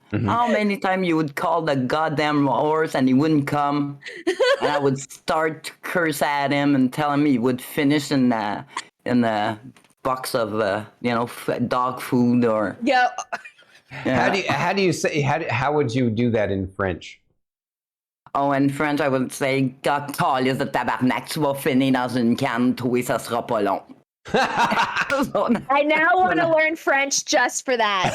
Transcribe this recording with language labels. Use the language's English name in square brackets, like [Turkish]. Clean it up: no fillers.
[English] How many times you would call the goddamn horse and he wouldn't come, and I would start to curse at him and tell him he would finish in the box of dog food or. Yeah. How do you say how would you do that in French? Oh, in French, I would say, [French] Calice de tabarnak, tu vas finir dans une canne, toi, ça sera pas long. [English] I now want to learn French just for that.